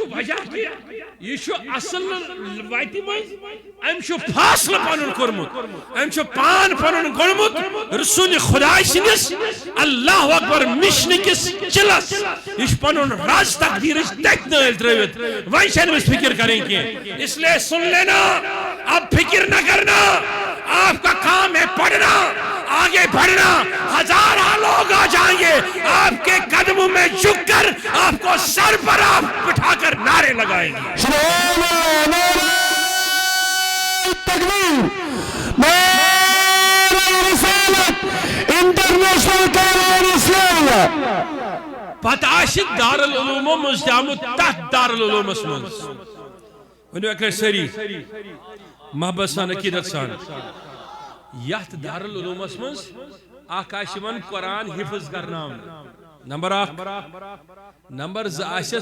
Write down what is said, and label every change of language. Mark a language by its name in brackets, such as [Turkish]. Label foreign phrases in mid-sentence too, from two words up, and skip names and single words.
[Kashmiri] وجہ کہِ یہ چھُ اصل وتہِ منٛز أمۍ چھُ فاصلہٕ پنُن کوٚرمُت أمۍ چھُ پان پنُن گوٚڑمُت رسول خۄداے سٕنٛدِس اللہ اکبر مشنہٕ کِس چِلس یہ چھُ پنُن راز تقدیٖرٕچ تتہِ نٲلۍ ترٲوِتھ وۄنۍ چھنہٕ أمِس فکر کرٕنۍ کینٛہہ [Urdu] اس لیے سن لینا اب فکر نہ کرنا آپ کا کام ہے پڑھنا آگے بڑھنا ہزارہ لوگ آ جائیں گے آپ کے قدموں میں جھک کر آپ کو سر پر آپ بٹھا کر نعرے لگائیں گے سبحان اللہ نعرہ تکبیر نعرہ رسالت انٹرنیشنل کانون اسلامیہ [Kashmiri] پتہ آسہِ دارالعلومو منٛز تہِ آمُت تتھ دارالعلومس منٛز ؤنِو اکہِ لٹہِ سٲری محبت سان عقیدت سان یتھ دارالعلومس منٛز اکھ آسہِ یِوان قرآن حفظ کرناونہٕ نمبر اکھ نمبر زٕ آسٮ۪س